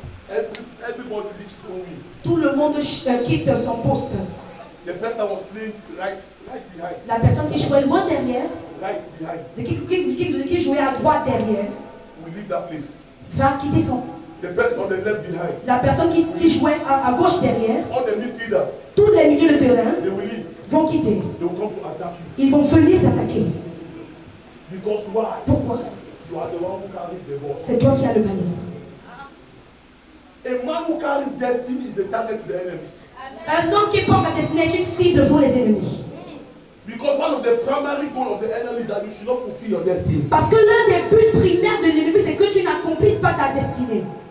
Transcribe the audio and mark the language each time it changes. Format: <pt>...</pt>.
<en>Everybody leaves his own wing.</en> <fr>Tout le monde quitte son poste.</fr> <en>The person that was playing right behind,</en> <fr>La personne qui jouait loin derrière,</fr> <en>right behind,</en> <fr>qui jouait à droite derrière,</fr> <en>will leave that place.</en> <fr>va quitter son.</fr> <en>The person on the left behind,</en> <fr>La personne qui jouait à gauche derrière,</fr> <en>all the midfielders,</en> <fr>tous les milieux de terrain</fr> <en>they will leave.</en> <fr>vont quitter.</fr> <en>They will come to attack you.</en> <fr>Ils vont venir t'attaquer.</fr> <en>Because why?</en> <fr>Pourquoi?</fr> <en>You are the one who carries the ball.</en> <fr>C'est toi qui as le ballon.</fr> <en>A man who carries destiny is a target to the enemies.</en> <fr>Un homme qui porte la destinée est une cible pour les ennemis.</fr> <en>Because one of the primary goals of the enemy is that you should not fulfill your destiny.</en> <fr>Parce que l'un des buts primaires de l'ennemi, c'est que tu n'accomplisses pas ta destinée.</fr>